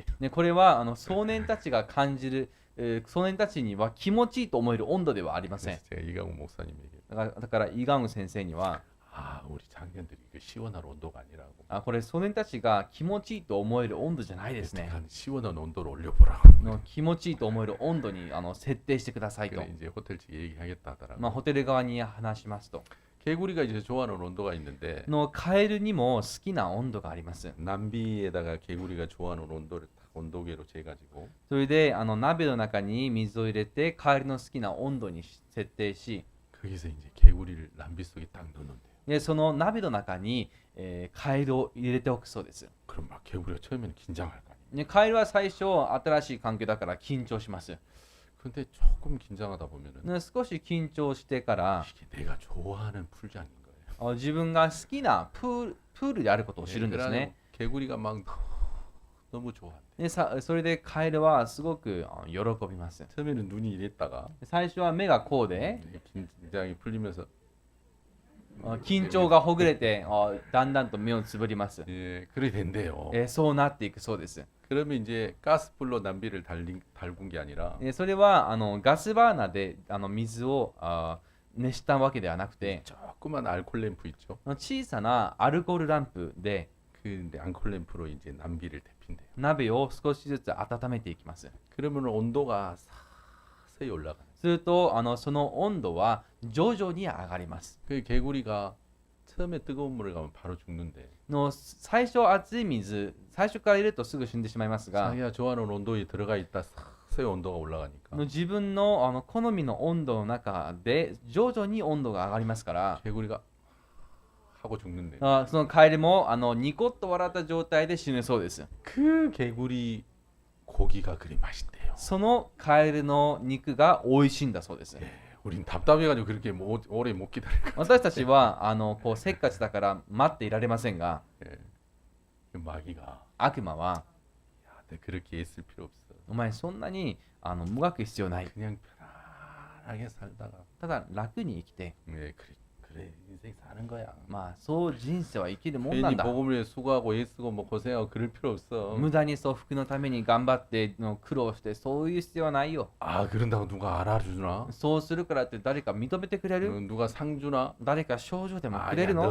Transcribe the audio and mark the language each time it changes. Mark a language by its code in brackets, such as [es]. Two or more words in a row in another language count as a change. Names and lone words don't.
[ja] ね、これは少年たちが感じる、少年たちには気持ちいいと思える温度ではありません。 [ko] 그래서 제가 이강훈 목사님에게 [ja] だからイガンウ先生には [ko] 우리 장년들이 그 시원한 온도가 아니라고. [ja] これ少年たちが気持ちいいと思える温度じゃないですね。 [ko] 한 시원한 온도를 올려보라고. [ja] 気持ちいいと思える温度に設定してくださいと。 [ko] 그래 이제 호텔 측에 얘기하겠다 하더라고. [ja] ホテル側に話しますと。 [ko] 개구리가 이제 좋아하는 온도가 있는데 [ja] のカエルにも好きな温度があります。 [ko] 남비에다가 개구리가 좋아하는 온도를 딱 온도계로 재가지고 [ja] それで鍋の中に水を入れてカエルの好きな温度に設定し、 [ko] 거기서 이제 개구리를 남비 속에 딱 넣는데요. [ja] でその鍋の中に、カエルを入れておくそうです。 [ko] 그럼 막 개구리가 처음에는 긴장할 거 아니에요. [ja] でカエルは最初新しい環境だから緊張します。 [ko] 근데 조금 긴장하다 보면은 [ja] で少し緊張してから [ko] 이게 내가 좋아하는 풀장인 거예요. [ja] 自分が好きなプールであることを知るんですね。 [ko] 개구리가 막 너무 좋아한대. [ja] でそれでカエルはすごく喜びます。 [ko] 처음에는 눈이 이랬다가 [ja] 最初は目がこうで [ko] 긴장이 풀리면서 [ja] 緊張がほぐれてだんだんと目をつぶります。 [ko] 예, 그래 된대요. [ja] そうなっていくそうです。 [ko] 그러면 이제 가스불로 남비를 달군 게 아니라 [ja] それはガスバーナーで水を熱したわけではなくて [ko] 조그만 알콜 램프 있죠. [ja] 小さなアルコールランプで [ko] 그 알콜 램프로 이제 남비를 데핀대요. [ja] 鍋を少しずつ温めていきます。 [ko] 그러면 온도가 서서히 올라가. [ja] するとその温度は徐々に上がります。 [ko] 그 개구리가 처음에 뜨거운 물을 가면 바로 죽는데 [ja] 最初熱い水、最初から入れるとすぐ死んでしまいますが [ko] 자기가 좋아하는 온도에 들어가 있다 서서히 온도가 올라가니까 [ja] 自分の好みの温度の中で徐々に温度が上がりますから [ko] 개구리가 하고 죽는데 [ja] そのカエルもニコッと笑った状態で死ぬそうです。 [ko] 그 개구리 고기가 그리 맛있대요. [ja] そのカエルの肉が美味しいんだそうです。 [ko] 우린 답답해가지고 그렇게 오래 못 기다릴 거. [ja] 私たちはこうせっかちだから待っていられませんが [ko] 예. 그 마귀가 [ja] 悪魔は [ko] 야, 너 그렇게 애쓸 필요 없어. [ja] お前そんなにもがく必要ない。 [ko] 그냥 편안하게 살다가 [ja] ただ楽に生きて [ko] 예, 그래 인생 사는 거야. [ja] まあそう人生は生きるもんな [ko] 괜히 [ja] んだ。 [ko] 복음을 위해 수고하고 애쓰고 뭐 고생하고 그럴 필요 없어. [ja] 無駄にそう服のために頑張って苦労してそういう必要はないよ。 [ko] 아 그런다고 누가 알아주나? [ja] そうするからって誰か認めてくれる？ [ko] 누가 상 주나? [ja] 誰か賞状でもく [ko] 아니야 [ja] れるの？